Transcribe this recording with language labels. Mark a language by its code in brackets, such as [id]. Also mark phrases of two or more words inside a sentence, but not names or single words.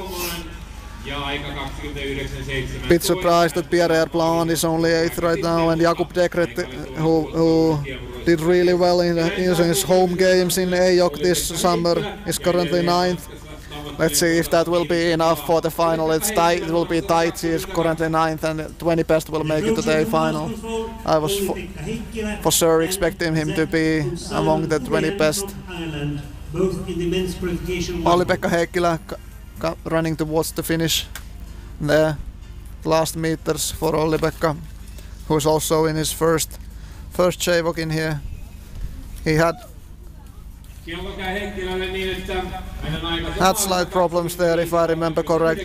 [en] Bit surprised that Pierre Blanc is only 8th right now, and Jakub Dekret, who did really well in his home games in JWOC this summer, is currently 9th. Let's see if that will be enough for the final. It's tight. It will be tight. He is currently 9th, and 20 best will make it to the final. I was for sure expecting him to be among the 20 best. Olli-Pekka Heikkilä running towards the finish. The last meters for Olli-Pekka, who is also in his first JWOC in here. He had slight problems there, if I remember correct.